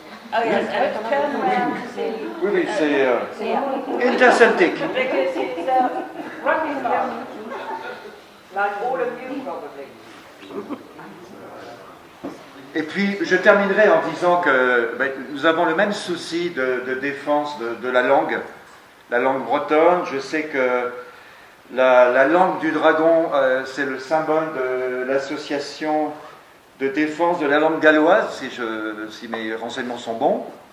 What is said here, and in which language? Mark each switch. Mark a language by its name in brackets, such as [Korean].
[English] Oh yes, turn around to see. [French] Oui, c'est interceltique. [English] Because it's rugby club, like all of you probably. [French] Et puis, je terminerai en disant que nous avons le même souci de défense de la langue bretonne. Je sais que la langue du dragon, c'est le symbole de l'association de défense de la langue galloise, si mes renseignements sont bons.